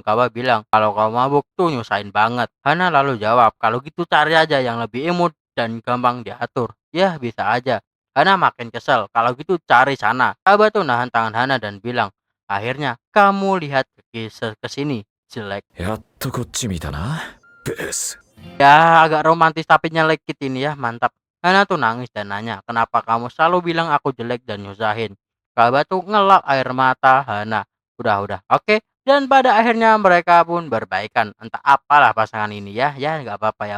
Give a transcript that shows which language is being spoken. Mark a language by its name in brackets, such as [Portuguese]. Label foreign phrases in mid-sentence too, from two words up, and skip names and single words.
[Indonesian] Kaba bilang, kalau kau mabuk tuh nyusahin banget. Hana lalu jawab, kalau gitu cari aja yang lebih imut dan gampang diatur. Ya, bisa aja. Hana makin kesel. Kalau gitu cari sana. Kaba tuh nahan tangan Hana dan bilang, akhirnya kamu lihat ke sini, jelek. [Japanese] やっとこっち見たなブス [Indonesian] Ya, agak romantis tapi nyelekit ini ya, mantap. Hana tuh nangis dan nanya, kenapa kamu selalu bilang aku jelek dan nyusahin? Kaba tuh ngelap air mata Hana. Udah, oke. Dan pada akhirnya mereka pun berbaikan. Entah apalah pasangan ini ya, nggak apa-apa ya.